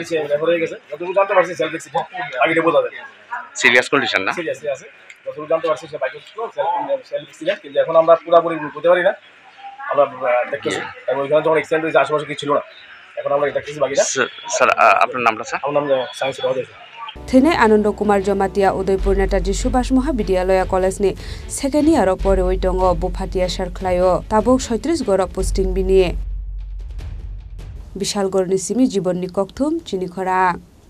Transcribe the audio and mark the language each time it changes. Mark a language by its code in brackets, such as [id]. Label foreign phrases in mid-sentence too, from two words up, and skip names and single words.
[bn] রেফার হয়ে গেছে যতটুকু জানতে পারছি [en] self accident [bn] আগে বোঝা যায় [en] serious condition [bn] না সিরিয়াসলি আছে যতটুকু জানতে পারছি সে [en] bike self accident [bn] কিন্তু এখন আমরা পুরোপুরি বলতে পারি না আমরা দেখতেছি এবং ওইখানে যখন অ্যাক্সিডেন্ট হয়েছে আশেপাশে কিছু ছিল না এখন আমরা দেখতেছি বাকিটা স্যার আপনার নামটা স্যার আমার নাম সায়েন্স রহদেশ [trp] थैने आनंद कुमार जमातिया उदयपुर नेताजी सुभाष महाविद्यालय कलेजनि [en] second year [trp] परे दङ बुफाटिया सारख्लायो ताबुक 36 गर पोस्टिं बिनि विशालगढ़नि सिमी जीवननि कक्थुम चिनिखरा।